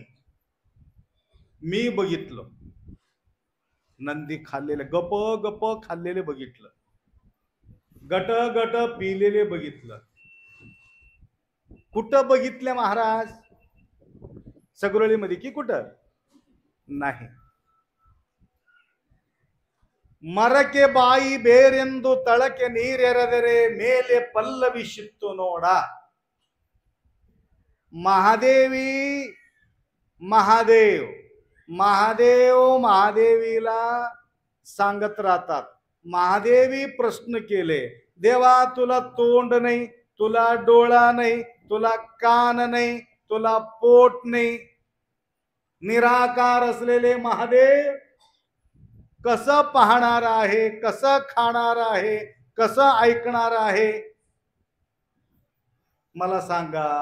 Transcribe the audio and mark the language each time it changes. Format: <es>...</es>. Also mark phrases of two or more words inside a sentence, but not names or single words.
<mr>मी बघितलं नंदी खाल्लेले, गप गप खाल्लेले बघितलं, गट गट पिलेले बघितलं. कुठं बघितले महाराज? सगरोळीमध्ये की कुठं? नाही.</mr> <kn>ಮರಕೆ ಬಾಯಿ ಬೇರೆಂದು ತಳಕೆ ನೀರೆರೆದರೆ ಮೇಲೆ ಪಲ್ಲವಿಸಿತ್ತು ನೋಡ.</kn> <mr>महादेवी महादेव महादेव महादेवीला सांगत राहतात. महादेवी प्रश्न केले, देवा तुला तोंड नाही, तुला डोळा नाही, तुला कान नाही, तुला पोट नाही, निराकार असलेले महादेव कसं पाहणार आहे, कसं खाणार आहे, कसं ऐकणार आहे, मला सांगा.</mr>